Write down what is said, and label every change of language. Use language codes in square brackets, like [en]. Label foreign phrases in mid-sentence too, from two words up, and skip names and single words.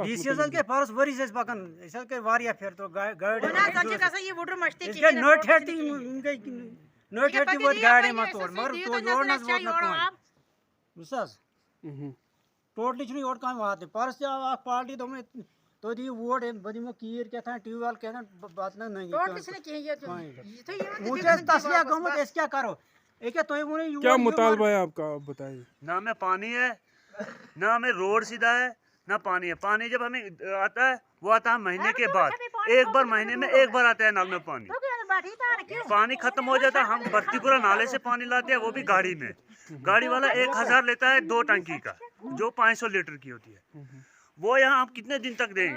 [ks] ڈی سی یس حظ گٔے پرس ؤرِس أسۍ پکان أسۍ حظ گٔے واریاہ پھِرِ گاڑِ نٔٹۍ ہیٚتھ تہِ نٔٹۍ ہیٚتھ تہِ وٲتۍ گاڑِ منٛز تور مگر یور نہ حظ ووت نہٕ کٕہٕنۍ بوٗزتھ حظ ٹوٹلی چھُنہٕ یور کانٛہہ واتنٕے پرس تہِ آو اکھ پارٹی دوٚپُن تُہۍ دِیِو ووٹ بہٕ دِمو کیٖر کیٛاہ تام [en] tube well [ks] کیٛاہ تام پتہٕ نہٕ نٔنی وۄنۍ چھِ اَسہِ تسلیہ گٔمٕژ أسۍ کیٛاہ کرو أکیاہ تُہۍ ؤنِو [ur] کیا مطالبہ ہے آپ کا آپ بتائیے نہ ہمیں پانی ہے نہ ہمیں روڈ سیدھا ہے نہ پانی ہے پانی جب ہمیں آتا ہے وہ آتا ہے مہینے کے بعد ایک بار مہینے میں ایک بار آتا ہے نل میں پانی ختم ہو جاتا ہے ہم بھرتی پورا نالے سے پانی لاتے ہیں وہ بھی گاڑی میں گاڑی والا 1000 لیتا ہے 2 ٹنکی کا جو 500 لیٹر کی ہوتی ہے وہ یہاں آپ کتنے دن تک دیں گے